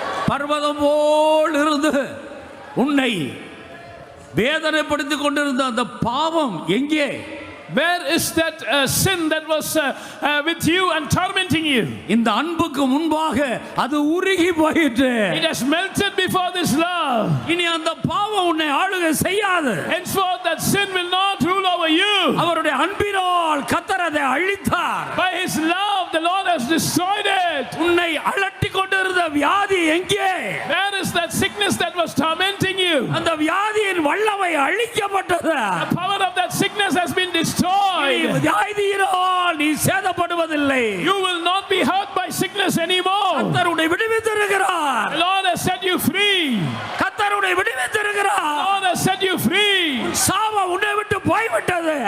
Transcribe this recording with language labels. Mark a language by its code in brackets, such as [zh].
[ta] பர்வதம் போல் இருந்து உன்னை வேதனைப்படுத்திக் கொண்டிருந்த அந்த பாவம் எங்கே? [en] Where is that sin that was with you and tormenting you? [ta] இந்த அன்புக்கு முன்பாக அது உருகி போயிற்று. [en] It has melted before this love. [ta] இனி அந்த பாவம் உன்னை ஆளுகை செய்யாது. [en] Henceforth that sin will not rule over you. [ta] அவருடைய அன்பினால் கர்த்தர் அதை அழித்தார். [en] By his love the Lord has destroyed it. [ta] உன்னை அலட்டிக் கொண்டிருந்த வியாதி எங்கே? [en] Where is that sickness that was tormenting you? [ta] அந்த வியாதியின் வல்லமை அழிக்கப்பட்டது. [en] The power of that sickness has been destroyed. [ta] வியாதியினால் நீ சேதப்படுவதில்லை. [en] You will not be hurt by sickness anymore. [ta] கர்த்தர் உன்னை விடுவித்திருக்கிறார். [en] The Lord has set you free. [ta] கர்த்தர் உன்னை விடுவித்திருக்கிறார். [en] The Lord has set you free. [ta] சாபம் உன்னை விட்டு போய்விட்டது.